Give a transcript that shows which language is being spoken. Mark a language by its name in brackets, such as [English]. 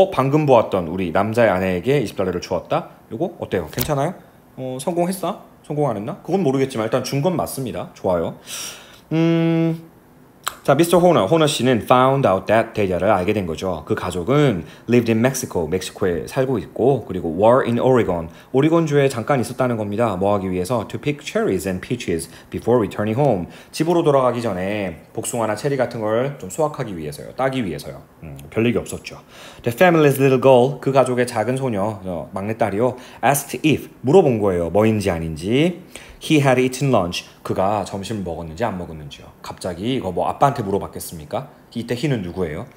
[Korean] 방금 보았던 우리 남자의 아내에게 20달러를 주었다? 이거 어때요? 괜찮아요? 성공했어? 성공 안 했나? 그건 모르겠지만 일단 준 건 맞습니다. 좋아요. 자, 미스터 호너 씨는 [English] found out that [Korean] 대자를 알게 된 거죠. 그 가족은 [English] lived in Mexico, [Korean] 멕시코에 살고 있고 그리고 [English] were in Oregon, [Korean] 오리곤주에 잠깐 있었다는 겁니다. 뭐 하기 위해서? [English] To pick cherries and peaches before returning home. [Korean] 집으로 돌아가기 전에 복숭아나 체리 같은 걸 좀 수확하기 위해서요. 따기 위해서요. 별얘기 없었죠. [English] The family's little girl, [Korean] 그 가족의 작은 소녀, 막내딸이요. [English] asked if, [Korean] 물어본 거예요. 뭐인지 아닌지. [English] He had eaten lunch. [Korean] 그가 점심을 먹었는지 안 먹었는지요. 갑자기 이거 뭐 아빠한테 물어봤겠습니까? 이때 he는 누구예요?